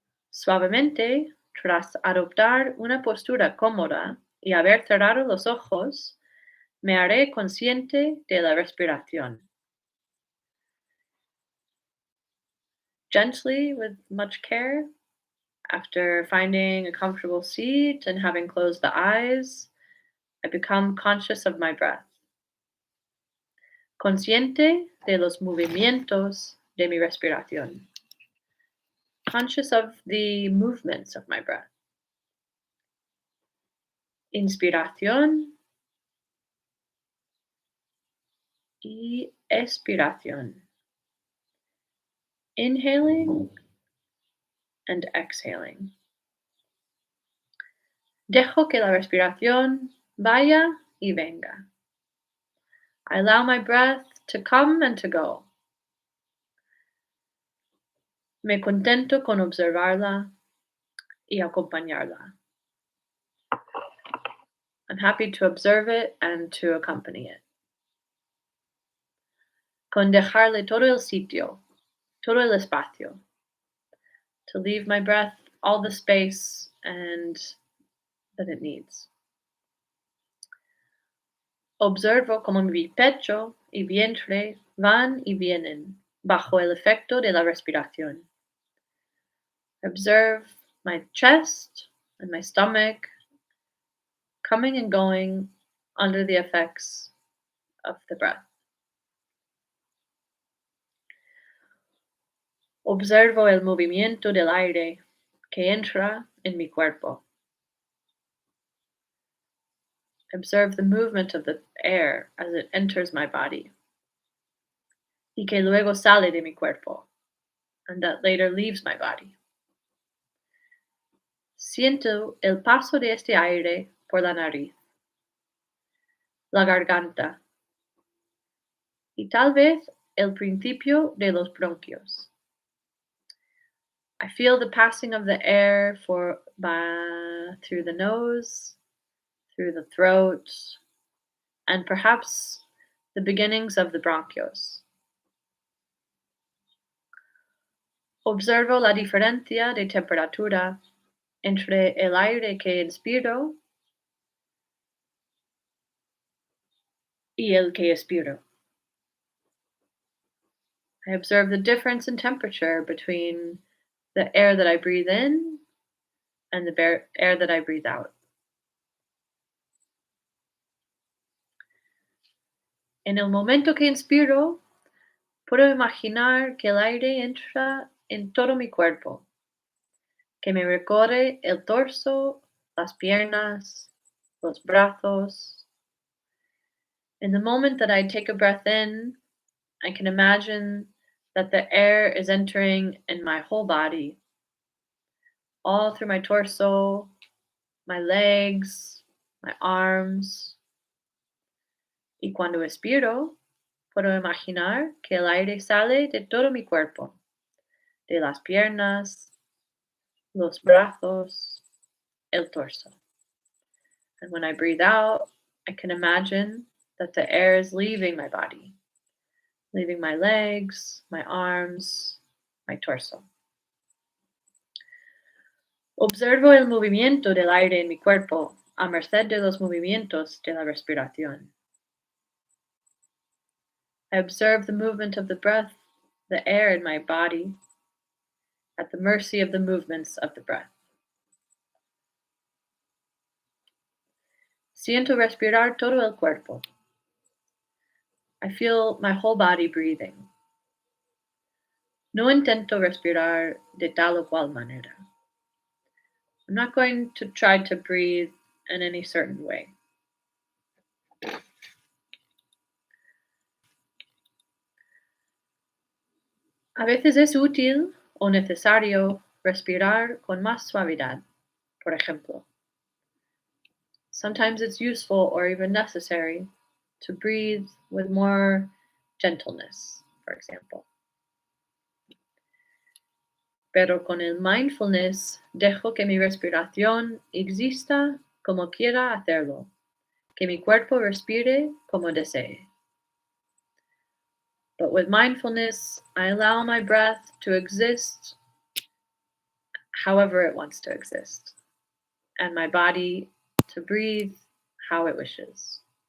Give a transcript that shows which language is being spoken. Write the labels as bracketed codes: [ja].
[es] Suavemente, tras adoptar una postura cómoda y haber cerrado los ojos, me haré consciente de la respiración. [en] Gently, with much care, after finding a comfortable seat and having closed the eyes, I become conscious of my breath. [es] Consciente de los movimientos de mi respiración. [en] Conscious of the movements of my breath. [es] Inspiración y expiración. [en] Inhaling and exhaling. [es] Dejo que la respiración vaya y venga. [en] I allow my breath to come and to go. [es] Me contento con observarla y acompañarla. [en] I'm happy to observe it and to accompany it. [es] Con dejarle todo el sitio, todo el espacio. [en] To leave my breath all the space and that it needs. [es] Observo como mi pecho y vientre van y vienen bajo el efecto de la respiración. [en] Observe my chest and my stomach coming and going under the effects of the breath. [es] Observo el movimiento del aire que entra en mi cuerpo. [en] Observe the movement of the air as it enters my body. [es] Y que luego sale de mi cuerpo, [en] and that later leaves my body. [es] Siento el paso de este aire por la nariz, la garganta, y tal vez el principio de los bronquios. [en] I feel the passing of the air through the nose, through the throat, and perhaps the beginnings of the bronchios. [es] Observo la diferencia de temperatura entre el aire que inspiro y el que expiro. [en] I observe the difference in temperature between the air that I breathe in and the air that I breathe out. [es] En el momento que inspiro, puedo imaginar que el aire entra en todo mi cuerpo, que me recorre el torso, las piernas, los brazos. [en] In the moment that I take a breath in, I can imagine that the air is entering in my whole body, all through my torso, my legs, my arms. [es] Y cuando expiro, puedo imaginar que el aire sale de todo mi cuerpo, de las piernas, los brazos, el torso. [en] And when I breathe out, I can imagine that the air is leaving my body, leaving my legs, my arms, my torso. [es] Observo el movimiento del aire en mi cuerpo a merced de los movimientos de la respiración. [en] I observe the movement of the breath, the air in my body, at the mercy of the movements of the breath. [es] Siento respirar todo el cuerpo. [en] I feel my whole body breathing. [es] No intento respirar de tal o cual manera. [en] I'm not going to try to breathe in any certain way. [es] A veces es útil o necesario respirar con más suavidad, por ejemplo. [en] Sometimes it's useful or even necessary to breathe with more gentleness, for example. [es] Pero con el mindfulness dejo que mi respiración exista como quiera hacerlo, que mi cuerpo respire como desee. [en] But with mindfulness, I allow my breath to exist however it wants to exist, and my body to breathe how it wishes.